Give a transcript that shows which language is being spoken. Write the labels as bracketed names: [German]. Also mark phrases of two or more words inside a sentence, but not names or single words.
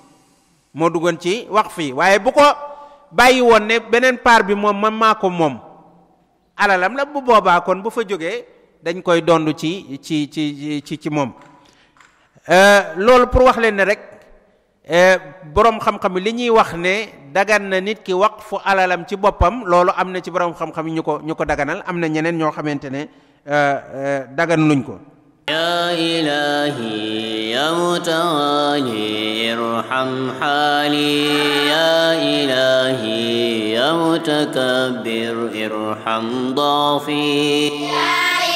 [Wolof] yi waaye bu ko bàyyi woon ne beneen part bi moom man maa ko moom alalam la bu boobaa kon bu fa jógee dañ koy dond ci moom loolu pour wax leen ne rek boroom xam-xam li ñuy wax ne dagan na nit ki waqfu alalam ci boppam loolu am na ci boroom xam-xam yi ñu ko daganal am na ñeneen ñoo xamante ne dagan luñ ko [Arabic] يا إلهي يا متعالي ارحم حالي يا إلهي يا متكبر ارحم ضعفي